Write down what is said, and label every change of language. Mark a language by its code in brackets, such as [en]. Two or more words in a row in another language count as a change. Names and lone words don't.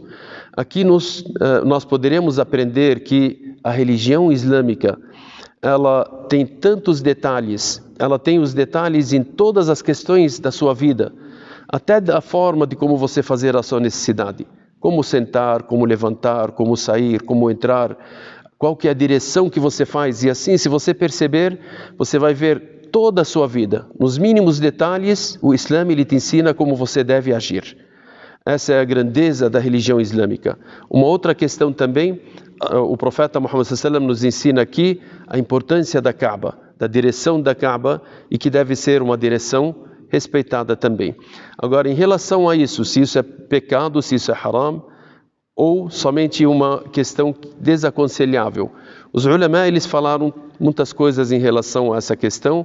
[pt] Aqui nós poderemos aprender que a religião islâmica, ela tem tantos detalhes, ela tem os detalhes em todas as questões da sua vida, até da forma de como você fazer a sua necessidade, como sentar, como levantar, como sair, como entrar, qual que é a direção que você faz, e assim, se você perceber, você vai ver toda a sua vida, nos mínimos detalhes, o Islã ele te ensina como você deve agir. Essa é a grandeza da religião islâmica. Uma outra questão também, o profeta Muhammad [ar] صلى الله عليه وسلم [pt] nos ensina aqui a importância da Kaaba, da direção da Kaaba, e que deve ser uma direção respeitada também. Agora, em relação a isso, se isso é pecado, se isso é haram, ou somente uma questão desaconselhável. Os ulama, eles falaram muitas coisas em relação a essa questão.